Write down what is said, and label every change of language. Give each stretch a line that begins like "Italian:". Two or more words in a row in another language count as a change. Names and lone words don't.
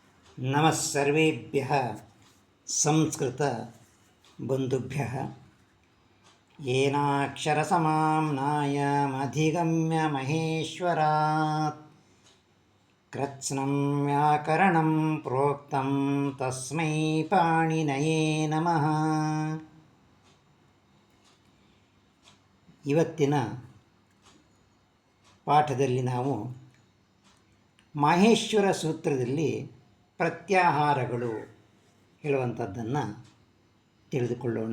Sanskrit: ನಮಃ ಸರ್ವೇಭ್ಯಃ ಸಂಸ್ಕೃತ ಬಂಧುಭ್ಯಃ येनाक्षरसमाम्नायमधिगम्य महेश्वरात् कृत्स्नं व्याकरणं प्रोक्तं तस्मै पाणिनये नमः.
Kannada: ಇವತ್ತಿನ ಪಾಠದಲ್ಲಿ ನಾವು ಮಾಹೇಶ್ವರ ಸೂತ್ರದಲ್ಲಿ ಪ್ರತ್ಯಾಹಾರಗಳು ಹೇಳುವಂಥದ್ದನ್ನು ತಿಳಿದುಕೊಳ್ಳೋಣ.